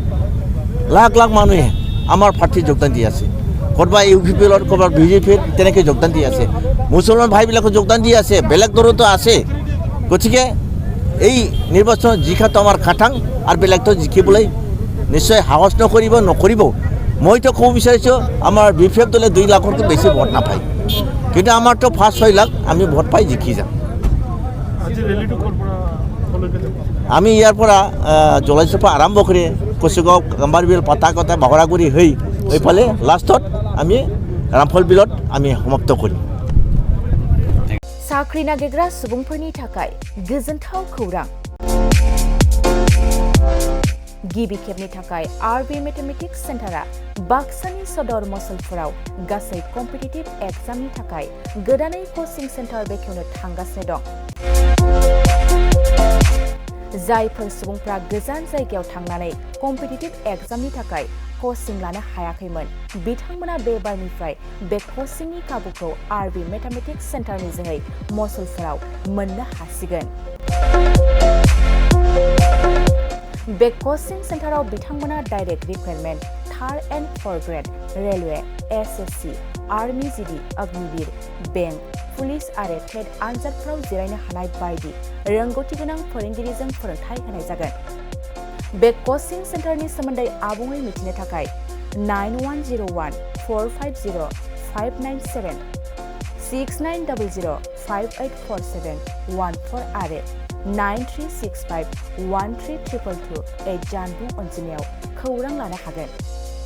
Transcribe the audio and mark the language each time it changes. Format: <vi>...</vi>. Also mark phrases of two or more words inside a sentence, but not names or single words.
<as>লাখ লাখ মানুহে আমাৰ পাৰ্টিত যোগদান দি আছে ক'ৰবাত UPPলৰ ক'ৰবাত বিজেপিৰ তেনেকৈ যোগদান দি আছে মুছলমান ভাইবিলাকো যোগদান দি আছে বেলেগ দলতো আছে গতিকে এই নিৰ্বাচন জিকাটো আমাৰ খাটাং আৰু বেলেগটো জিকিবলৈ নিশ্চয় সাহস নকৰিব মইতো ক'ব বিচাৰিছোঁ আমাৰ BPF দলে 2 লাখতকৈ বেছি ভোট নাপায় কিন্তু আমাৰতো 5-6 লাখ আমি ভোট পাই জিকি যাম আমি ইয়াৰ পৰা জলাইছৰ পৰা আৰম্ভ কৰি কচুগাঁও গাম্বাৰবিল পাতাকটা বাহৰাগুৰি হৈ এইফালে লাষ্টত আমি ৰামফল বিলত আমি সমাপ্ত কৰিম</as> <brx>साख्रि नागिरग्रा सुबुंफोरनि थाखाय गोजोनथाव खौरां गिबि खेबनि थाखाय RB मेथमेटिक्स सेन्टारा बाक्सानि सदर मसलपुराव गासै कम्पिटिटिभ एग्जामनि थाखाय गोदानै कोचिं सेन्टार बेखेवनो थांगासिनो दं जायफोर सुबुंफ्रा गोजान जायगायाव थांनानै कम्पिटिटिभ एग्जामनि थाखाय कोचिं लानो हायाखैमोन बिथांमोना बे बारनिफ्राय बे कोचिंनि खाबुखौ RB मेथमेटिक्स सेन्टारनि जोहै मसलपुराव मोननो हासिगोन बे कोचिं सेन्टाराव बिथांमोना</brx> <en>direct recruitment 3rd and 4th grade railway</en> <brx>SSC आर्मी GD अग्निवीर बेंक पुलिस आरो टेट आनजादफोराव जिरायनो हानाय बायदि रोंगौथि गोनां फोरोंगिरिजों फोरोंथाय होनाय जागोन बे कोचिं सेन्टारनि सोमोन्दै आबुङै मिथिनो थाखाय 9101450597 6900584714 आरो 9365132228 जानबुं अनजिमायाव खौरां लानो हागोन</brx>